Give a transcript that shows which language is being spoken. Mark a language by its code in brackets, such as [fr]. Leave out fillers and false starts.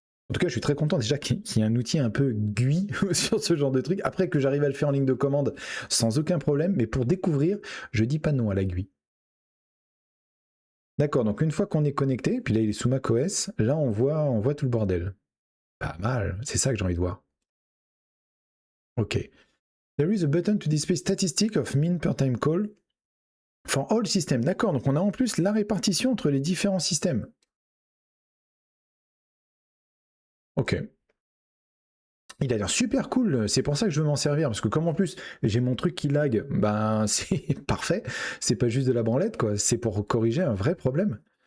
[fr] En tout cas, je suis très content déjà qu'il y ait un outil un peu GUI sur ce genre de truc. Après que j'arrive à le faire en ligne de commande sans aucun problème, mais pour découvrir, je dis pas non à la GUI. D'accord, donc une fois qu'on est connecté, puis là il est sous macOS, là on voit tout le bordel. Pas mal, c'est ça que j'ai envie de voir. Ok. [en] There is a button to display statistics of min per time call for all systems. [fr] D'accord, donc on a en plus la répartition entre les différents systèmes. Ok. Il a l'air super cool, c'est pour ça que je veux m'en servir, parce que comme en plus j'ai mon truc qui lag, ben c'est parfait, c'est pas juste de la branlette, quoi, c'est pour corriger un vrai problème.